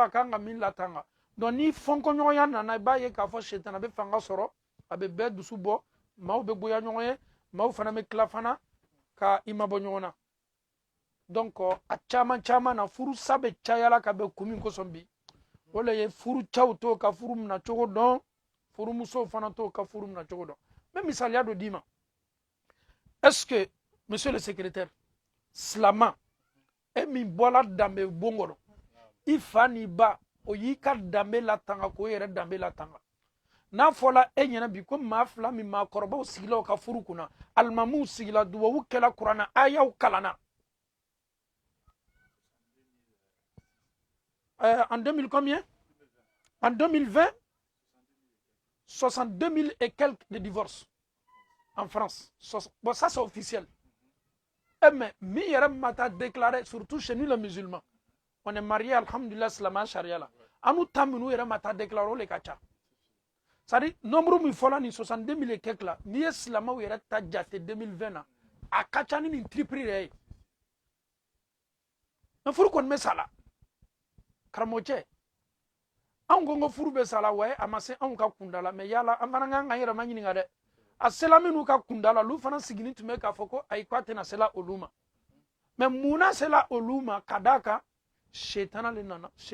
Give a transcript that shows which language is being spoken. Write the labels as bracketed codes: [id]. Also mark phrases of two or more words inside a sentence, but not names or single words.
[bm] a kan ka min latanga donc ni fɔnkɔɲɔgɔnya nana i b'a ye k'a fɔ shetana bɛ fanga sɔrɔ a bɛ bɛɛ dusu bɔ maaw bɛ goya ɲɔgɔn ye maaw fana bɛ tila fana ka i mabɔ ɲɔgɔn na donc a caman na furu sa bɛ cayala ka bɛn kun min kosɔn bi o le ye furu cɛw to ka furu minɛ cogo dɔn furumusow fana to ka furu minɛ cogo dɔn n bɛ misaliya dɔ d'i ma [fr] est ce que monsieur le secrétaire [bm] silama e min bɔla danbe bon kɔnɔ i fa n'i ba o y'i ka danbe latanga k'o yɛrɛ danbe latanga n'a fɔla e ɲɛna bi ko maa fila min maakɔrɔbaw sigila o ka furu kunna alimamuw sigila dubabu kɛla kuranna ayaw kalanna [fr] en 2000 combien en 2020 62 000 et quelques de divorces en France. Bon, ça c'est officiel. [bm] Mais mi yɛrɛ ma taa [fr] déclaré surtout chez nous les musulmans on est marié [bm] alhamdulillah silamɛya charia la an n'u ta minnu yɛrɛ ma taa déclaré o le ka ca [fr] c'est à dire [bm] nombre min fɔla nin 62 000 [fr] et quelques [bm] la n'i ye silamɛw yɛrɛ ta jate 2020 na a ka ca ni nin triple yɛrɛ ye mais furu kɔni bɛ sa la karamɔgɔcɛ anw ko n ko furu bɛ sa la wa a ma se anw ka kunda la mais yala an fana kan k'an yɛrɛ ma ɲininka dɛ a sela minnu ka kunda la olu fana sigini tun bɛ k'a fɔ ko ayi k'a tɛna sela olu ma mais munna sela olu ma ka d'a kan shetana le nana